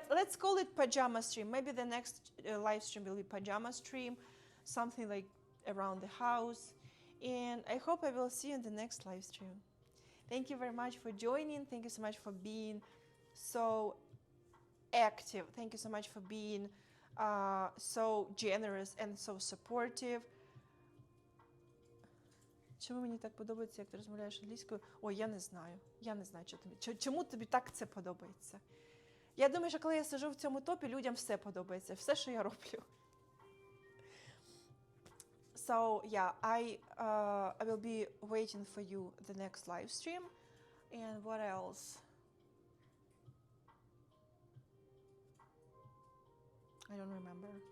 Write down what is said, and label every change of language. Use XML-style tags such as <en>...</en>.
<en>Let's call it pajama stream. Maybe the next live stream will be pajama stream, something like around the house. And I hope I will see you in the next live stream. Thank you very much for joining. Thank you so much for being so active. Thank you so much for being so generous and so supportive.</en> <uk>Чому мені так подобається, як ти розмовляєш англійською? Ой, я не знаю. Я не знаю, чому тобі так це подобається. Я думаю, що коли я сиджу в цьому топі, людям все подобається, все, що я роблю.</uk> <en>So, yeah, I will be waiting for you the next live stream. And what else? I don't remember.</en>